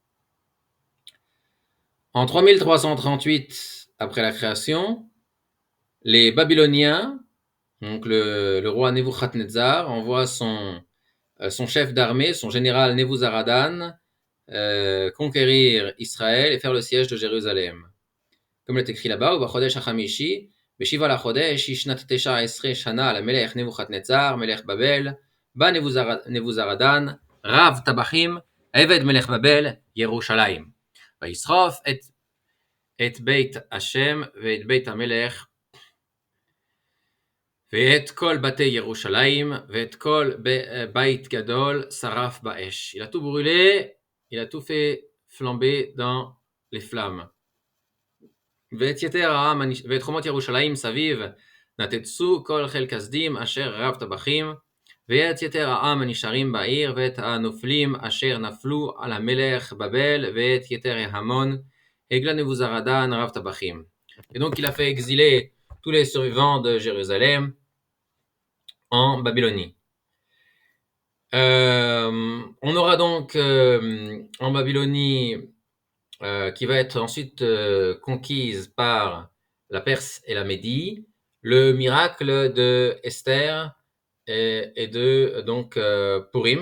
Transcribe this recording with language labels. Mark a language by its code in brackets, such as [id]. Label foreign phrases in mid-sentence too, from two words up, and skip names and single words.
[fr] En 3338, après la création, les Babyloniens Donc le roi Nebuchadnezzar envoie son chef d'armée, son général Nebuzaradan, conquérir Israël et faire le siège de Jérusalem. Comme il est écrit là-bas, [he] ובחודש החמישי, בשיבה לחודש, היא שנת 19 שנה למלך נבוכדנצר, מלך בבל, בא נבוזרדן, רב טבחים, עבד מלך בבל, ירושלים. וישרוף את בית השם ואת בית המלך, ואת כל בתי ירושלים, ואת כל בית גדול שרף באש. [fr] Il a tout brûlé, il a tout fait flamber dans les flammes. [he] ואת יתר העם, ואת חומות ירושלים סביב, נתצו כל חיל כסדים אשר רב טבחים, ואת יתר העם הנשארים בעיר, ואת הנופלים אשר נפלו על המלך בבל, ואת יתר ההמון, הגלה נבוזרדן רב טבחים. [fr] Et donc il a fait exiler tous les survivants de Jérusalem en Babylonie. On aura donc en Babylonie qui va être ensuite conquise par la Perse et la Médie, le miracle de Esther et de donc Purim.